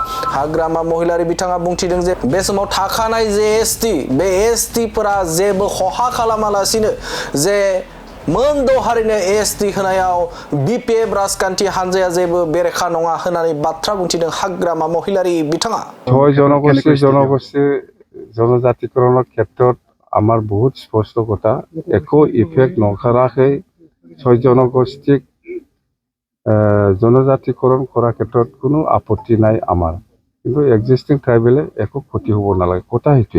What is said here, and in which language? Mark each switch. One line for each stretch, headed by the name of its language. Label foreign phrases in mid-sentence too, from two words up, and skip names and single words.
Bodo: हाग्रामा महिलारि बिथाङा बुंथिदों जे बे समाव थाखानाय जे एसटि बे एसटिफोरा जेबो खहा खालामालासिनो जे मोनद' हारिनो एसटि होनायाव बिपिएफ राजखान्थि हान्जाया जेबो बेरेखा नङा होननानै बाथ्रा बुंथिदों हाग्रामा महिलारि बिथाङा।
Assamese: 6 জনগোষ্ঠী জনজাতিকৰণৰ ক্ষেত্ৰত আমাৰ বহুত স্পষ্ট কথা। একো ইফেক্ট নকৰাকৈ 6 জনগোষ্ঠীক জনজাতিকৰণ কৰাৰ ক্ষেত্ৰত কোনো আপত্তি নাই আমাৰ। কিন্তু
English: existing tribal
Assamese: একো ক্ষতি হ'ব নালাগে, কথা সেইটোৱে।